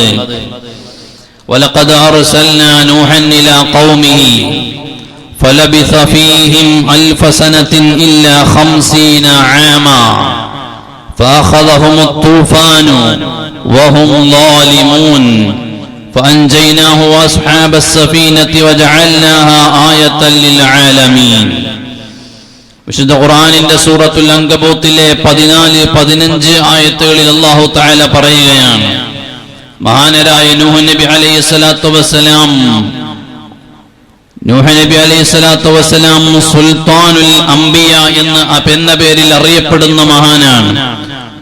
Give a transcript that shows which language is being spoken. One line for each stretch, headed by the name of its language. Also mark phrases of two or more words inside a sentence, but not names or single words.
Arabic: ولقد أرسلنا نوحا إلى قومه فلبث فيهم ألف سنة إلا خمسين عاما فأخذهم الطوفان وهم ظالمون فأنجيناه وأصحاب السفينة وجعلناها آية للعالمين.
Malayalam: വിശുദ്ധ ഖുർആനിന്റെ സൂറത്തുൽ അൻകബൂത്തിലെ 14-15 ആയത്തുകളിൽ
Arabic: الله تعالى
Malayalam: പറയുകയാണ്, മഹാനരായ നൂഹ് നബി
Arabic: عليه الصلاة والسلام,
Malayalam: നൂഹ് നബി
Arabic: عليه الصلاة والسلام سلطان الأنبياء
Malayalam: എന്ന പേരിൽ അറിയപ്പെടുന്ന മഹാനാണ്.